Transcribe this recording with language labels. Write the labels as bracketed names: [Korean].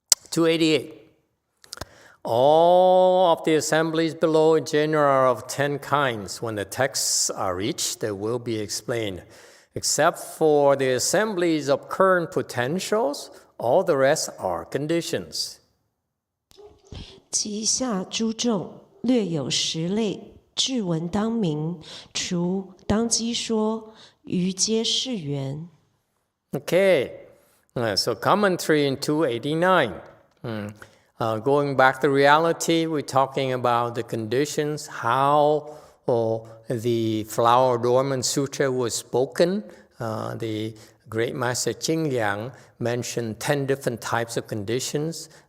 [English] 288. All of the assemblies below in general are of 10 kinds. When the texts are reached, they will be explained. Except for the assemblies of current potentials, all the rest are conditions. [Chinese] 其下诸众略有10类，至文当明，除当机说，余皆是缘。 [English] Okay, so commentary in 289. Going back to reality, we're talking about the conditions, how the Flower Adornment Sutra was spoken. The great master Qingliang mentioned 10 different types of conditions.